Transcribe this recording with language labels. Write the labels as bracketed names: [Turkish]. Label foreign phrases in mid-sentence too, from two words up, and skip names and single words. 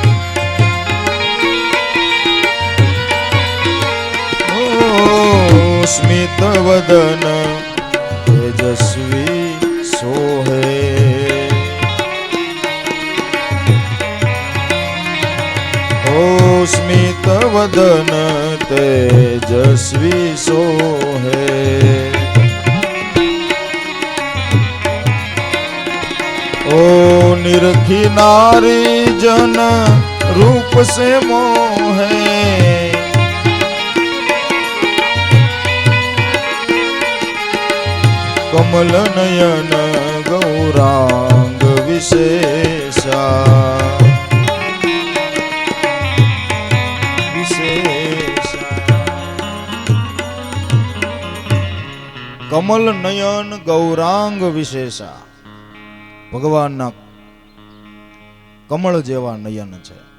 [Hindi] ओ स्मित वदन तेजस्वी सोहे, ओ स्मित वदन तेजस्वी सोहे. ओ निरखी नारी जन रूप से मोहे, कमल नयन गौरांग विशेषा, कमल नयन गौरांग विशेषा. [Gujarati] ભગવાનના કમળ જેવા નયન છે.